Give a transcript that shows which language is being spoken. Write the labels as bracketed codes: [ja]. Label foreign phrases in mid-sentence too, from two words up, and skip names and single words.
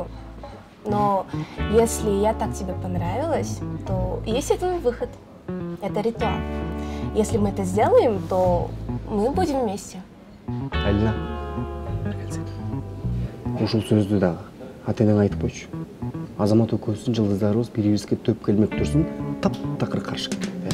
[ru] Но если я так тебе понравилась, то есть один выход. Это ритуал. Если мы это сделаем, то мы будем вместе. [ky] Алина, ушул сөздү дагы атенең айтып койчу. Азамат экөөбүздүн жылдыздарыбыз бири-бирибизге төп келмек турсун, таптакыр каршы келет.